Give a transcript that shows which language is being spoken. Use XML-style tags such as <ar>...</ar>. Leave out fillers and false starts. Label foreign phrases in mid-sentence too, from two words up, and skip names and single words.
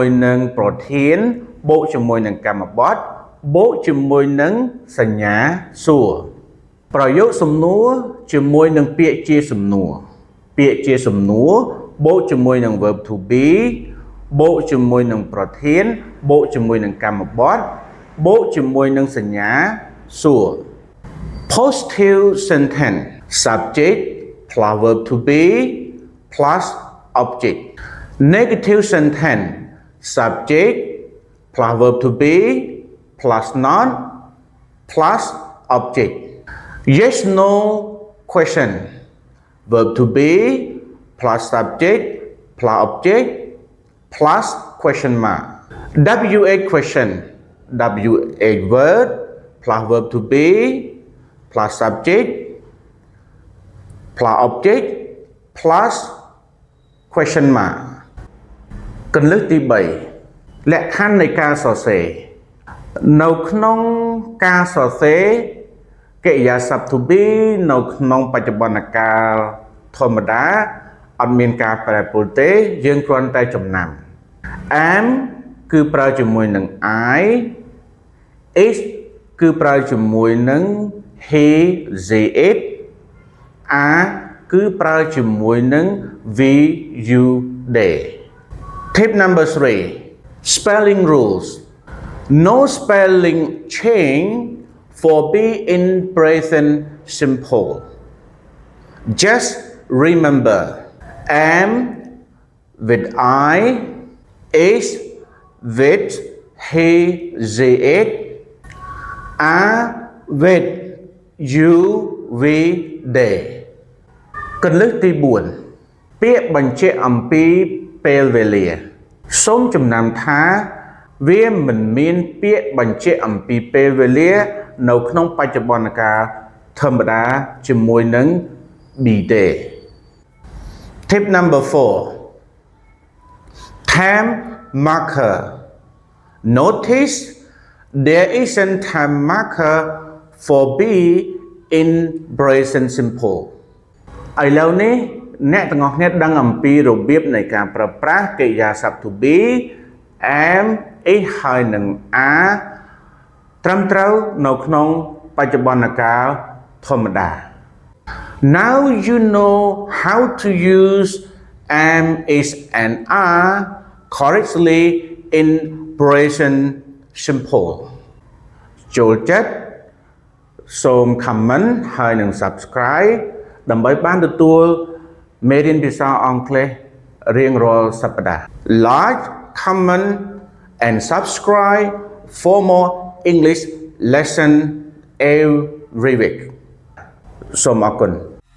<km>នឹងប្រធានបូកជាមួយនឹងកម្មបទបូកជាមួយនឹងសញ្ញាសួរប្រយោគសំណួរ ជាមួយនឹងពាក្យជាសំណួរពាក្យជាសំណួរបូកជាមួយនឹង verb to be បូក ជាមួយនឹងប្រធានបូកជាមួយនឹងកម្មបទបូក ជាមួយនឹងសញ្ញាសួរ</km> <en>Positive sentence subject plus verb to be plus object Negative sentence subject plus verb to be plus noun plus object Yes no question verb to be plus subject plus object plus question mark W8 question W8 word plus verb to be plus subject plus object plus question mark គន្លឹះ</en> <km>ទី3លក្ខខណ្ឌនៃការសរសេរនៅក្នុងការសរសេរកិរិយាសព្ទ</km> <en>to be</en> <km>នៅក្នុងបច្ចុប្បន្នកាលធម្មតាអត់មានការប្រែប្រួលទេយើងគ្រាន់តែចំណាំ am គឺប្រើជាមួយនឹង I</km> <en>is</en> <km>គឺប្រើជាមួយនឹង</km> <en>he they it are</en> <km>គឺប្រើជាមួយនឹង</km> <en>we you they Tip number 3 Spelling rules No spelling change for be in present simple Just remember am with I is with he they it are with you we they</en> <km>គន្លឹះទី4ពាក្យបញ្ជាក់អំពីពេលវេលាសូមចំណាំថាវាមិនមានពាក្យបញ្ជាក់អំពីពេលវេលានៅក្នុងបច្ចុប្បន្នកាលធម្មតាជាមួយនឹង be ទេ</km> <en>Tip number 4 Time marker Notice there isn't time marker for be in present simple</en> <km>ឥឡូវនេះអ្នកទាំងអស់គ្នា ដឹងអំពីរបៀបនៃការប្រើប្រាស់កិរិយាសព្ទ</km> <en>to be am is</en> <km>ហើយ នឹង are ត្រឹមត្រូវនៅក្នុងបច្ចុប្បន្នកាលធម្មតា</km> <en>Now you know how to use am is and are correctly in present simple</en> <km>ចូលចិត្តសូម comment ហើយនឹង subscribe ដើម្បីបានទទួលមេរៀនភាសាអង់គ្លេសរៀងរាល់សប្តាហ៍</km> <en>Like comment and subscribe for more English lesson every week</en> <km>សូមអរគុណ</km>